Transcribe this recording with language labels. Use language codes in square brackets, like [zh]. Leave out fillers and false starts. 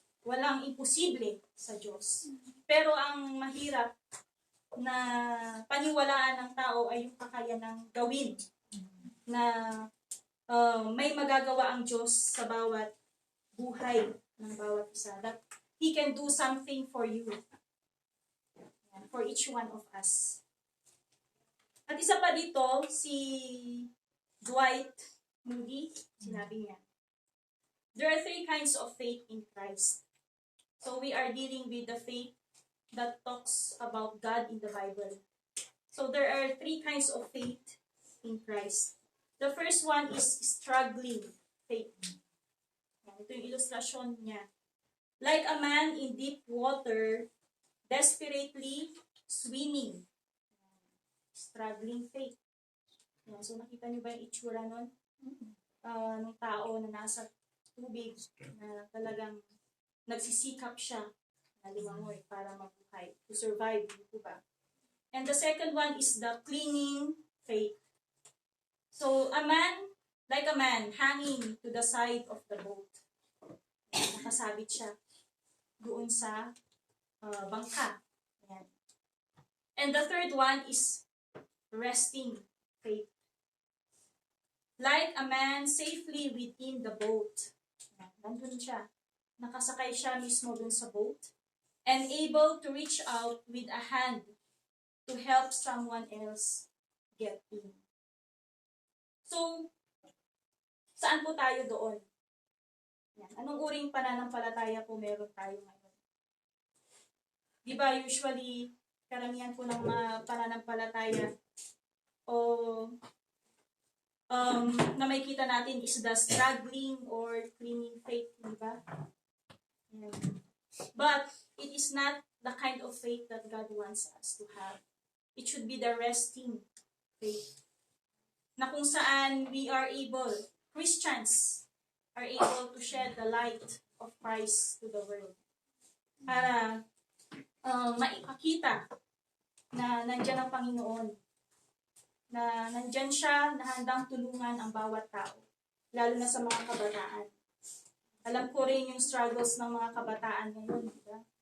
[tl] Walang imposible sa Diyos. Pero ang mahirap na paniwalaan ng tao ay yung kakayanang gawin na may magagawa ang Diyos sa bawat buhay ng bawat isa. [en] That He can do something for you. Yan, for each one of us. [tl] At isa pa dito, si Dwight Moody, sinabi niya, [en] there are 3 kinds of faith in Christ. So we are dealing with the faith that talks about God in the Bible. So there are 3 kinds of faith in Christ. The first one is struggling faith. [tl] Ito yung ilustrasyon niya. [en] Like a man in deep water, desperately swimming. Struggling faith. [tl] So nakita niyo ba yung itsura nun? Ng tao na nasa tubig, na talagang nagsisikap siya na lumangoy para mabuhay, [en] to survive, [tl] di ba? [en] And the second one is the clinging faith. So, like a man hanging to the side of the boat. [tl] Nakasabit siya doon sa bangka. Ayan. [en] And the third one is resting faith. Like a man safely within the boat. [tl] Nandun siya. Nakasakay siya mismo dun sa boat. [en] And able to reach out with a hand to help someone else get in. [tl] So, saan po tayo doon? Yan. Anong uring pananampalataya po meron tayo ngayon? Di ba usually, karamihan po ng mga pananampalataya o na may kita natin [en] is the struggling or clinging faith, [tl] di ba? [en] But it is not the kind of faith that God wants us to have. It should be the resting faith. [tl] Na kung saan [en] we are able, Christians are able to shed the light of Christ to the world. [tl] Para maipakita na nandyan ang Panginoon. Na nandyan siya na handang tulungan ang bawat tao, lalo na sa mga kabataan. Alam ko rin yung struggles ng mga kabataan ngayon, diba?